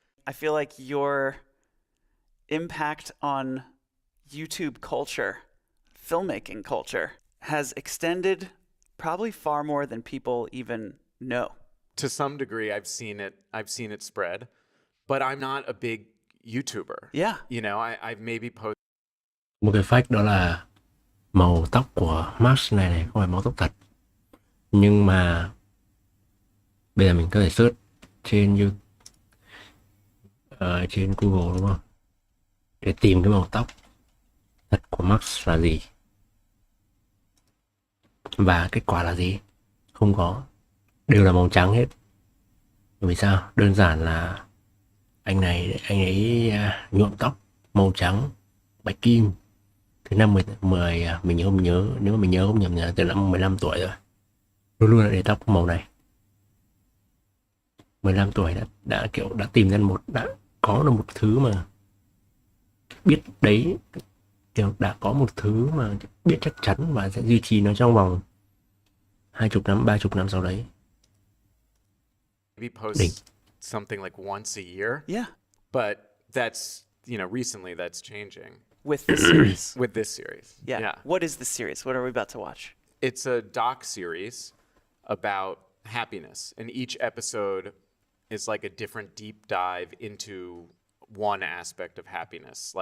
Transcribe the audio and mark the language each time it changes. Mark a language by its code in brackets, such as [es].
[en] I feel like your impact on YouTube culture, filmmaking culture, has extended probably far more than people even know. To some degree, I've seen it spread, but I'm not a big YouTuber. Yeah. You know, I've maybe posted. [vi] Một cái fact đó là màu tóc của Max này không phải màu tóc thật. Nhưng mà bây giờ mình có thể search trên trên Google đúng không? Để tìm cái màu tóc thật của Max là gì. Và kết quả là gì? Không có. Đều là màu trắng hết. Vì sao? Đơn giản là anh ấy nhuộm tóc màu trắng bạch kim từ năm mình không nhớ, nếu mà mình nhớ không nhầm là từ năm 15 tuổi rồi. Luôn luôn là để tóc màu này. 15 tuổi đã tìm ra đã có được một thứ mà biết đấy, kiểu đã có một thứ mà biết chắc chắn và sẽ duy trì nó trong vòng 20 năm, 30 năm sau đấy. [en] Maybe post something like once a year. Yeah. But that's, recently that's changing. With this series. With this series. Yeah. What is this series? What are we about to watch? It's a doc series about happiness, and each episode is like a different deep dive into one aspect of happiness.